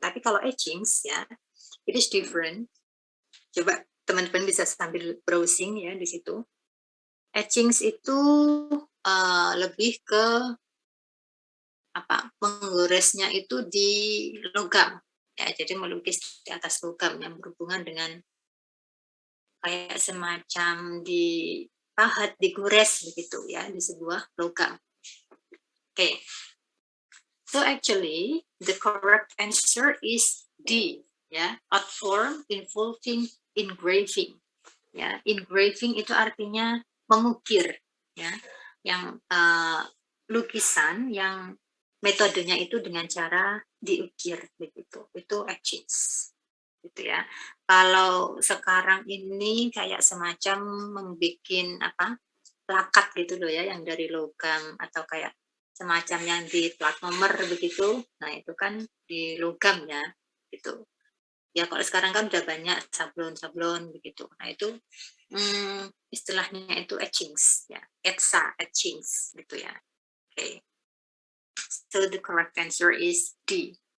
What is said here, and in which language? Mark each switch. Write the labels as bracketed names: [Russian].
[Indonesian] Tapi kalau etchings ya, [English] it is different. [Indonesian] Coba teman-teman bisa sambil browsing ya di situ. Etchings itu lebih ke apa? Menggoresnya itu di logam, ya. Jadi melukis di atas logam yang berhubungan dengan kayak semacam dipahat, digores begitu ya di sebuah logam. Okay. [English] So actually the correct answer is D, ya, art form involving engraving. [Indonesian] Ya, engraving itu artinya mengukir, ya, yang lukisan yang metodenya itu dengan cara diukir begitu. Itu etchings. Gitu ya. Kalau sekarang ini kayak semacam membuat apa? Plakat gitu loh ya, yang dari logam atau kayak semacam yang di plat nomor begitu. Nah, itu kan di logam ya, gitu. Ya kalau sekarang kan udah banyak sablon-sablon begitu. Nah, itu istilahnya itu etchings ya. Etchings gitu ya. Okay. [English] So the correct answer is D.